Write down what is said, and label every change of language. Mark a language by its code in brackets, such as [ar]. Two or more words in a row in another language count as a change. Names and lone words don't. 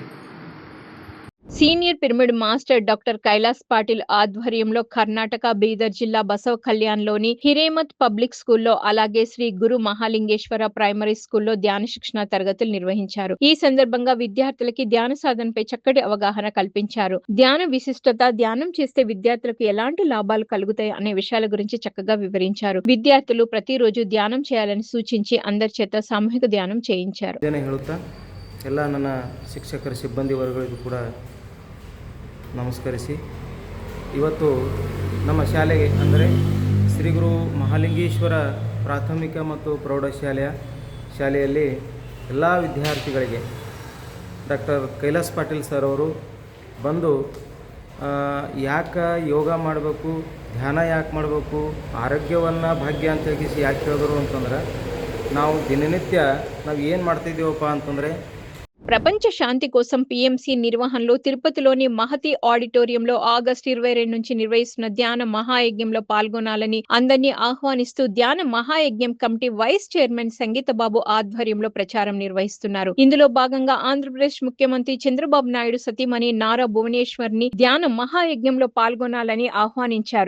[te] సీనియర్ పిరమిడ్ మాస్టర్ డాక్టర్ కైలాస్ పాటిల్ ఆధ్వర్యంలో కర్ణాటక బీదర్ జిల్లా బసవ కళ్యాణ్లోని హిరేమత్ పబ్లిక్ స్కూల్లో, అలాగే శ్రీ గురు మహాలింగేశ్వర ప్రైమరీ స్కూల్లో ధ్యాన శిక్షణ తరగతులు నిర్వహించారు. ఈ సందర్భంగా విద్యార్థులకి ధ్యాన సాధనపై చక్కటి అవగాహన కల్పించారు. ధ్యాన విశిష్టత, ధ్యానం చేస్తే విద్యార్థులకు ఎలాంటి లాభాలు కలుగుతాయి అనే విషయాల గురించి చక్కగా వివరించారు. విద్యార్థులు ప్రతిరోజు ధ్యానం చేయాలని సూచించి అందరి చేత సామూహిక ధ్యానం చేయించారు. [kn] ಎಲ್ಲ ನನ್ನ ಶಿಕ್ಷಕರ ಸಿಬ್ಬಂದಿ ವರ್ಗಗಳಿಗೂ ಕೂಡ ನಮಸ್ಕರಿಸಿ, ಇವತ್ತು ನಮ್ಮ ಶಾಲೆಗೆ ಅಂದರೆ ಶ್ರೀ ಗುರು ಮಹಾಲಿಂಗೇಶ್ವರ ಪ್ರಾಥಮಿಕ ಮತ್ತು ಪ್ರೌಢಶಾಲೆಯಲ್ಲಿ ಎಲ್ಲ ವಿದ್ಯಾರ್ಥಿಗಳಿಗೆ ಡಾಕ್ಟರ್ ಕೈಲಾಸ್ ಪಾಟೀಲ್ ಸರ್ ಅವರು ಬಂದು ಯಾಕೆ ಯೋಗ ಮಾಡಬೇಕು, ಧ್ಯಾನ ಯಾಕೆ ಮಾಡಬೇಕು, ಆರೋಗ್ಯವನ್ನು ಭಾಗ್ಯ ಅಂತ ಹೇಳಿ ಯಾಕೆ ಹೇಳಿದ್ರು ಅಂತಂದ್ರೆ, ನಾವು ದಿನನಿತ್ಯ ನಾವು ಏನು ಮಾಡ್ತಿದ್ದೀವಪ್ಪ ಅಂತಂದರೆ [te] ప్రపంచ శాంతి కోసం పీఎంసీ నిర్వహణలో తిరుపతిలోని మహతి ఆడిటోరియంలో ఆగస్టు 22 నుంచి నిర్వహిస్తున్న ధ్యాన మహాయజ్ఞంలో పాల్గొనాలని అందరినీ ఆహ్వానిస్తూ ధ్యాన మహాయజ్ఞం కమిటీ వైస్ చైర్మన్ సంగీతబాబు ఆధ్వర్యంలో ప్రచారం నిర్వహిస్తున్నారు. ఇందులో భాగంగా ఆంధ్రప్రదేశ్ ముఖ్యమంత్రి చంద్రబాబు నాయుడు సతీమణి నారా భువనేశ్వర్ ని ధ్యాన మహాయజ్ఞంలో పాల్గొనాలని ఆహ్వానించారు.